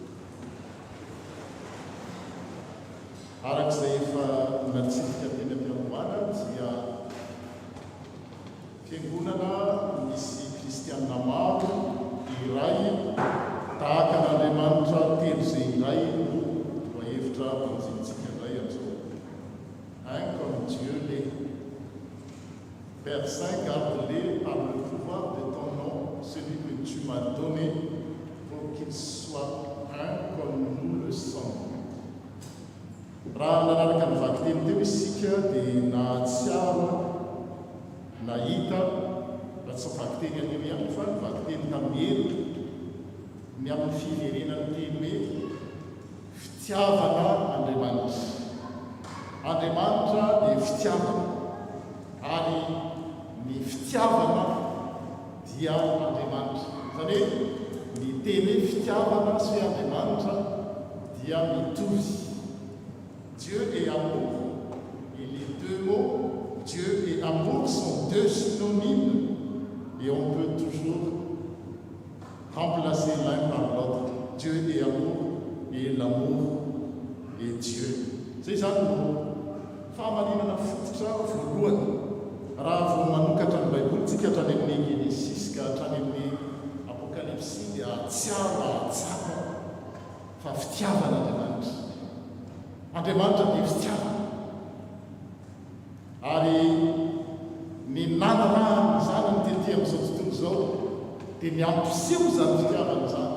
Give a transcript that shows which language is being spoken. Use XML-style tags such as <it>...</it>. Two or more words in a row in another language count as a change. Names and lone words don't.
<mg>Arak'izay efa natsifika teny am-piangonana dia fiangonana misy kristianina maro iray tahaka n'Andriamanitra telo izay iray no hevitra manjinitsika indray amin'izao.</mg> <fr>Hein, comme Dieu l'est. Père Saint, garde-les par le pouvoir de ton nom, celui que tu m'as donné, pour qu'ils soient un comme nous le sommes.</fr> <mg>Raha nanaraka ny vaky teny teo isika dia nahatsiaro nahita raha tsy vaky teny anio ihany fa ny vaky teny tamin'ny ny amin'ny fiverenany teny hoe fitiavana Andriamanitra. Andriamanitra dia fitiavana ary ny fitiavana dia Andriamanitra. Izany hoe ny teny hoe fitiavana sy hoe Andriamanitra dia mitovy.</mg> <fr>Dieu et amour, et les deux mots, Dieu et amour, sont deux synonymes et on peut toujours remplacer l'un par l'autre. Dieu et amour, et l'amour et Dieu. C'est ça le mot.</fr> <mg>Fahamarinana fototra voalohany raha vao manokatra ny baibolintsika hatrany amin'ny Genesis ka hatrany amin'ny Apokalypsy dia ahatsiaro ahatsapa fa fitiavana Andriamanitra. Andriamanitra dia fitiavana ary ny nanarahany izany ny tetỳ amin'izao tontolo izao dia miampiseho izany fitiavana izany.</mg>